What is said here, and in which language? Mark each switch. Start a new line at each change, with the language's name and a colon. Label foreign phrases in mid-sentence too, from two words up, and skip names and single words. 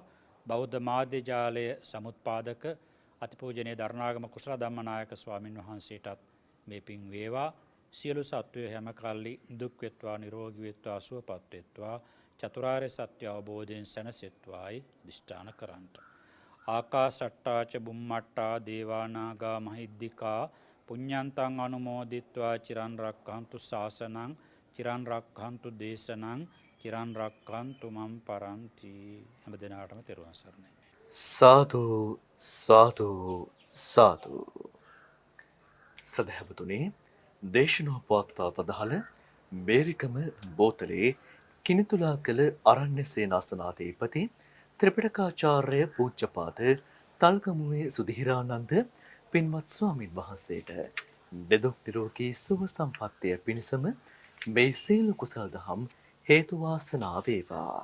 Sinhala: බෞද්ධ මාධ්‍ය ජාලය සමුත්පාදක අතිපූජනීය දරණාගම කුසල ධම්මනායක ස්වාමින් වහන්සේටත් මේ පින් වේවා. සියලු සත්වයෝ හැම කල්ලි දුක් වෙත්වා, නිරෝගී වෙත්වා, සුවපත් වෙත්වා, චතුරාර්ය සත්‍ය අවබෝධයෙන් සැනසෙත්වායි දිෂ්ඨාන කරන්ට.
Pali: ආකාසට්ටා ච බුම්මට්ටා දේවා නාග මහිද්దికා පුඤ්ඤන්තං අනුමෝදිත්වා චිරන් රක්ඛන්තු ශාසනං චිරන් රක්ඛන්තු දේශනං චිරන් රක්ඛන්තු මම් පරන්ති.
Sinhala: හැම දිනාටම තෙරුවන් සරණයි. සාදු සාදු සාදු. සදහවතුනි, දේශනා පවත්වා වදාළ බේරිකම බෝතලේ කිනිතුලා කළ අරණ්‍ය සේනාසනාධිපති ත්‍රිපිටකාචාර්ය පූජ්‍යපාද තල්ගමුවේ සුධීරානන්ද පින්වත් ස්වාමින් වහන්සේට දෙදුක් නිරෝගී සුව සම්පන්නිය පිණිසම මේ සීල කුසල දහම් හේතු වාසනා වේවා.